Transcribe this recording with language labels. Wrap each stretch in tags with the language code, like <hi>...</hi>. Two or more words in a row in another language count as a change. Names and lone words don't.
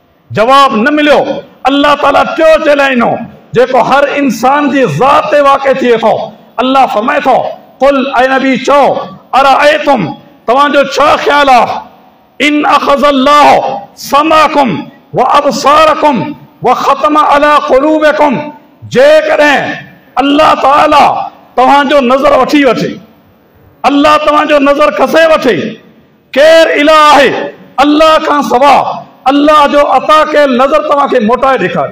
<sd>जवाब न मिलियो, अल्लाह ताला टियों चलाइनो जेको हर इंसान जी ज़ात ते वाक़े थिए थो। अल्लाह फरमाए थो, कुल ऐ नबी चओ, अराअयतुम तव्हांजो छा ख़्याल आहे,</sd> <ar>إن أخذ الله سمعكم وأبصاركم وختم على قلوبكم,</ar> <sd>जेकॾहिं अल्लाह ताला तव्हांजो नज़र वठी वठे, अल्लाह तव्हांजो नज़र खसे वठे, केरु इलाह आहे अल्लाह खां सवा, अल्लाह जो अता कयल नज़र तव्हांखे मोटाए ॾेखारे।</sd>